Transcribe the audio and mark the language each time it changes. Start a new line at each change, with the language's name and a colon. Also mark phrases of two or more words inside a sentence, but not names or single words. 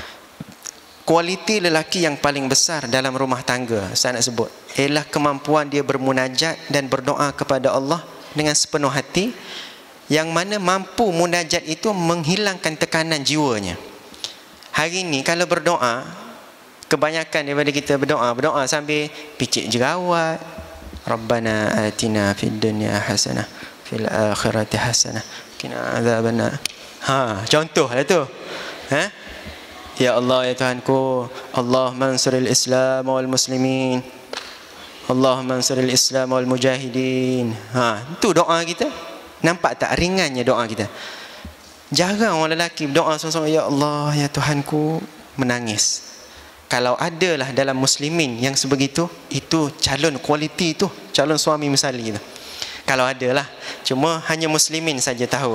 Malay: Kualiti lelaki yang paling besar dalam rumah tangga, saya nak sebut, ialah kemampuan dia bermunajat dan berdoa kepada Allah dengan sepenuh hati, yang mana mampu munajat itu menghilangkan tekanan jiwanya. Hari ini kalau berdoa, kebanyakan daripada kita berdoa sambil picit jerawat,
Arabic: ربنا آتنا في الدنيا حسنة في الآخرة حسنة قنا عذاب النار.
Malay: Contohlah tu. Ya Allah, ya Tuhanku,
Arabic: الله انصر الإسلام والمسلمين الله انصر الإسلام والمجاهدين.
Malay: Itu doa kita. Nampak tak ringannya doa kita? Jarang orang lelaki berdoa seorang-seorang, ya Allah, ya Tuhanku, menangis. Kalau adalah dalam muslimin yang sebegitu, itu calon kualiti tu, calon suami misali tu. Kalau adalah, cuma hanya muslimin saja tahu.